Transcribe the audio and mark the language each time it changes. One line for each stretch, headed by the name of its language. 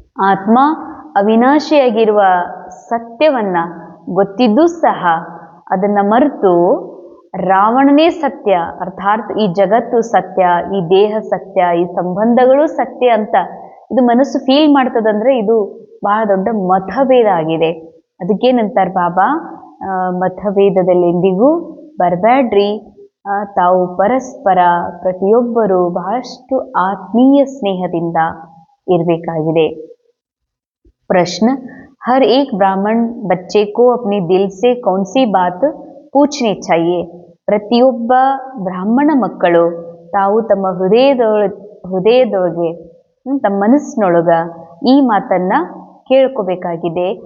Kannada: ಆತ್ಮ ಅವಿನಾಶಿಯಾಗಿರುವ ಸತ್ಯವನ್ನ ಗೊತ್ತಿದ್ದೂ ಸಹ ಅದನ್ನ ಮರೆತು ರಾವಣನೇ ಸತ್ಯ, ಅರ್ಥಾತ್ ಈ ಜಗತ್ತು ಸತ್ಯ, ಈ ದೇಹ ಸತ್ಯ, ಈ ಸಂಬಂಧಗಳು ಸತ್ಯ ಅಂತ ಇದು ಮನಸ್ಸು ಫೀಲ್ ಮಾಡ್ತದಂದ್ರೆ ಇದು ಬಹಳ ದೊಡ್ಡ ಮತಭೇದ ಆಗಿದೆ. ಅದಕ್ಕೇನಂತಾರೆ ಬಾಬಾ, ಮತಭೇದದಲ್ಲಿ ಎಂದಿಗೂ ಬರಬೇಡ್ರಿ. ತಾವು ಪರಸ್ಪರ ಪ್ರತಿಯೊಬ್ಬರು ಬಹಳಷ್ಟು ಆತ್ಮೀಯ ಸ್ನೇಹದಿಂದ ಇರಬೇಕಾಗಿದೆ.
Hindi: ಪ್ರಶ್ನೆ, हर एक ब्राह्मण बच्चे को अपने दिल से कौन सी बात पूछनी चाहिए?
Kannada: ಪ್ರತಿಯೊಬ್ಬ ಬ್ರಾಹ್ಮಣ ಮಕ್ಕಳು ತಾವು ತಮ್ಮ ಹೃದಯದೊಳಗೆ ತಮ್ಮ ಮನಸ್ಸಿನೊಳಗ ಈ ಮಾತನ್ನ ಕೇಳ್ಕೋಬೇಕಾಗಿದೆ.